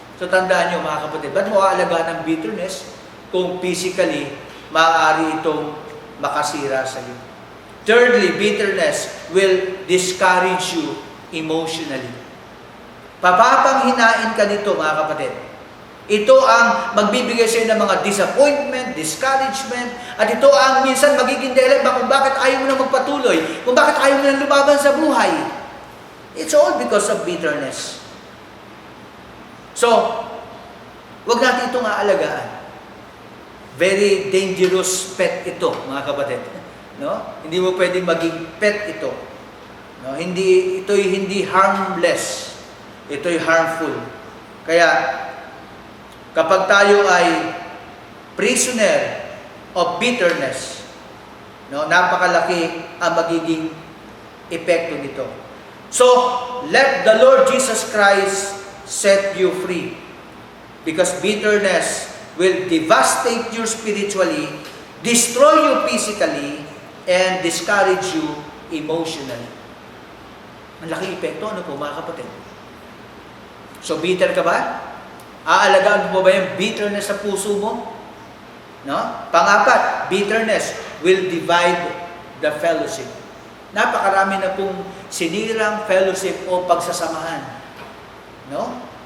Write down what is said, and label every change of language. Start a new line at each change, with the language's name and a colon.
Filipino: So tandaan nyo mga kapatid, ba't mo aalagaan ng bitterness kung physically maaari itong makasira sa iyo?
English: Thirdly, bitterness will discourage you emotionally.
Filipino: Papapanghinain ka nito mga kapatid. Ito ang magbibigay sa iyo ng mga disappointment, discouragement, at ito ang minsan magiging dahilan kung bakit ayaw mo na magpatuloy, kung bakit ayaw mo na lumaban sa buhay.
English: It's all because of bitterness.
Filipino: So, wag natin itong aalagaan.
English: Very dangerous pet
Filipino: ito, mga kapatid. No? Hindi mo pwedeng maging pet ito. No? Ito'y hindi harmless. Ito'y harmful. Kaya, kapag tayo ay
English: prisoner of bitterness,
Filipino: no, napakalaki ang magiging epekto nito.
English: So, let the Lord Jesus Christ set you free. Because bitterness will devastate you spiritually, destroy you physically, and discourage you emotionally.
Filipino: Ang laking epekto, ano po mga kapatid? So, bitter ka ba? Aalagaan mo ba yung bitterness sa puso mo? No? Pangapat,
English: bitterness will divide the fellowship.
Filipino: Napakarami na pong sinirang fellowship o pagsasamahan. No?